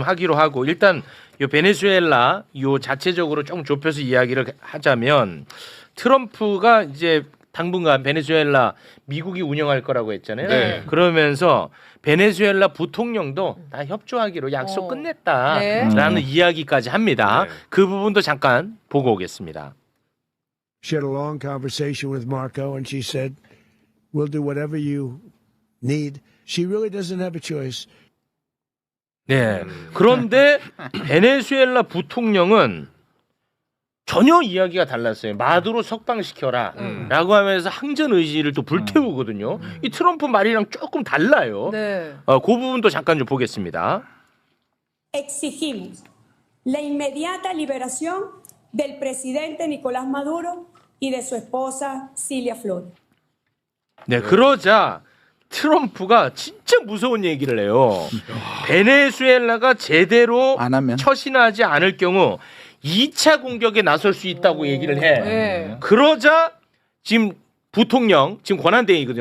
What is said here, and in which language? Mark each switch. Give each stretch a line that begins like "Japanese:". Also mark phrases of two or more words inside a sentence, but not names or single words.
Korean: 좀 하기로 하고 일단 요 베네수엘라 요 자체적으로 좀 좁혀서 이야기를 하자면 트럼프가 이제 당분간 베네수엘라 미국이 운영할 거라고 했잖아요. 네. 그러면서 베네수엘라 부통령도 다 협조하기로 약속 끝냈다라는 이야기까지 합니다. 네. 그 부분도 잠깐 보고 오겠습니다.
English: She had a long conversation with Marco, and she said, "We'll do whatever you need." She really doesn't have a choice.
Korean: 네. 그런데 베네수엘라 부통령은 전혀 이야기가 달랐어요. 마두로 석방시켜라라고 하면서 항전 의지를 또 불태우거든요. 이 트럼프 말이랑 조금 달라요. 네. 그 부분도 잠깐 좀 보겠습니다.
Spanish: Exigimos la inmediata liberación del presidente Nicolás Maduro y de su esposa Cilia Flores.
Korean: 네, 그러자 트럼프가 진짜 무서운 얘기를 해요. 베네수엘라가 제대로 안 하면? 처신하지 않을 경우 2차 공격에 나설 수 있다고 얘기를 해. 네. 그러자 지금 부통령, 지금 권한대행이거든요.